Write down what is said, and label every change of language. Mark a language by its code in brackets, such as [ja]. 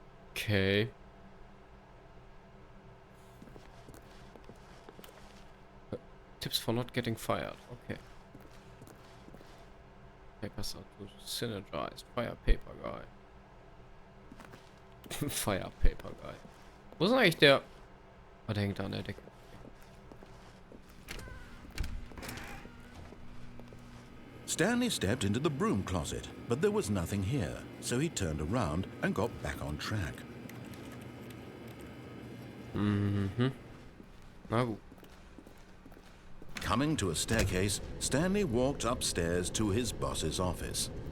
[en] Okay. Tips for not getting fired. Okay. Papers are to synergize. Fire paper guy. Fire paper guy. [de] Wo ist denn eigentlich der? Oh, der hängt da an der Decke. [en] Stanley stepped into the broom closet, but there was nothing here, so he turned around and got back on track. [de] Na gut. [en] Coming to a staircase, Stanley walked upstairs to his boss's office.